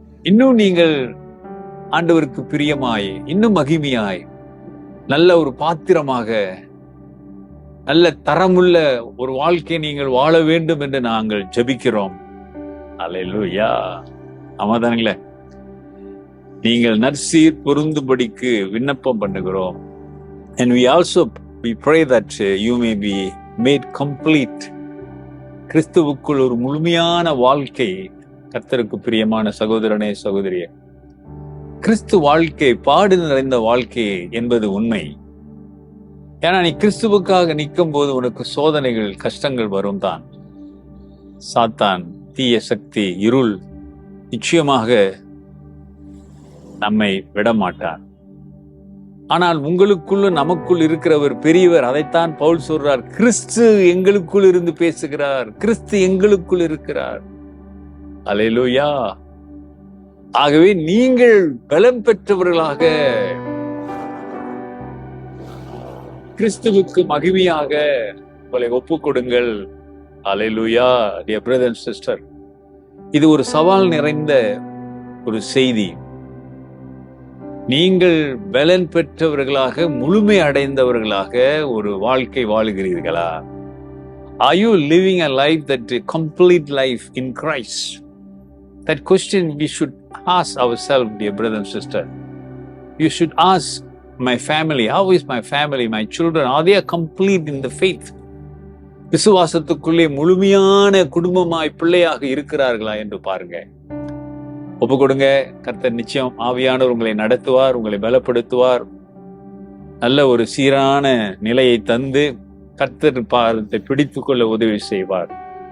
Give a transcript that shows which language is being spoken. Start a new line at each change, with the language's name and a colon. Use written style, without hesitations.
Tamil: இன்னும் நீங்கள் ஆண்டவருக்கு பிரியமாய், இன்னும் மகிமையாய், நல்ல ஒரு பாத்திரமாக, நல்ல தரமுள்ள ஒரு வாழ்க்கை நீங்கள் வாழ வேண்டும் என்று நாங்கள் ஜெபிக்கிறோம். அல்லேலூயா. ஆமாதானுங்களே. நீங்கள் நற்சீர் பொருந்தும்படிக்கு விண்ணப்பம் பண்ணுகிறோம்.
English: And we pray that you may be made complete.
Tamil: கிறிஸ்துவுக்குள் ஒரு முழுமையான வாழ்க்கை. கர்த்தருக்கு பிரியமான சகோதரனே, சகோதரியே, கிறிஸ்து வாழ்க்கை பாடு நிறைந்த வாழ்க்கை என்பது உண்மை. ஏன்னா நீ கிறிஸ்துவுக்காக நிற்கும் போது உனக்கு சோதனைகள், கஷ்டங்கள் வரும் தான். சாத்தான், தீய சக்தி, இருள் நிச்சயமாக நம்மை விடமாட்டார். ஆனால் உங்களுக்குள்ள நமக்குள் இருக்கிறவர் பெரியவர். அதைத்தான் பவுல் சொல்றார், கிறிஸ்து எங்களுக்குள் இருந்து பேசுகிறார், கிறிஸ்து எங்களுக்குள் இருக்கிறார். அல்லேலூயா. ஆகவே நீங்கள் பலம் பெற்றவர்களாக, கிறிஸ்துவுக்கு மகிமையாக உங்களை ஒப்புக் கொடுங்கள். அல்லேலூயா.
English: dear brother and sister,
Tamil: இது ஒரு சவால் நிறைந்த ஒரு செய்தி. நீங்கள் பலன் பெற்றவர்களாக, முழுமை அடைந்தவர்களாக ஒரு வாழ்க்கை வாழுகிறீர்களா?
English: Are you living a life, that complete life in Christ? That question we should ask ourselves, dear brother and sister. You should ask, my family, how is my family, my children, are they complete in the faith?
Tamil: விசுவாசத்துக்குள்ளே முழுமையான குடும்பமாய், பிள்ளையாக இருக்கிறார்களா என்று பாருங்க. ஒப்பு கொடுங்க. கர்த்தர் நிச்சயம் ஆவியானவர் உங்களை நடத்துவார், உங்களை பலப்படுத்துவார். நல்ல ஒரு சீரான நிலையை தந்து கர்த்தர் பாதத்தை பிடித்து கொள்ள உதவி செய்வார்.